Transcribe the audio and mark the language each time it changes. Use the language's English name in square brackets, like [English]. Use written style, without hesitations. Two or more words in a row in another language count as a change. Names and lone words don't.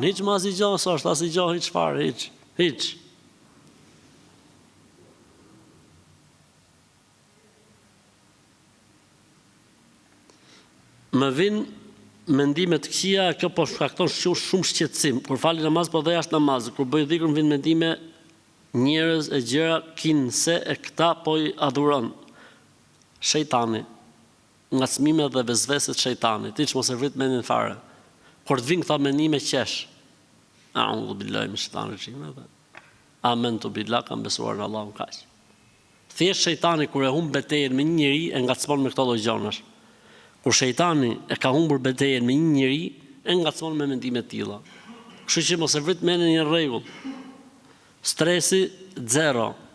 [Albanian] Hiç më asgjë, s'është asgjë, hiç fare, hiç. Më vin mendime të këqija, kjo po shkakton shumë shqetësim. Kur fali namaz po dhe jashtë namazit, kur bëj dhikr më vin mendime njerëz e gjëra kinë se e këta po i adhuron. Shejtani, ngacmime dhe vezveset shejtanit, ti që mos e vrit mendin fare. Kur të vinë këta mendime qesh. [Arabic] أعوذ بالله من الشيطان الرجيم. آمنت بالله, [Albanian] kam besuar në Allahun kaq. Thjesht shejtani kur e humb betejën me një njeri e ngacmon me këto lloj gjërash. Kur shejtani e ka humbur betejën me një njeri e ngacmon me mendime të tilla. Kështu që mos e vrit mendin në rregull. Stresi zero.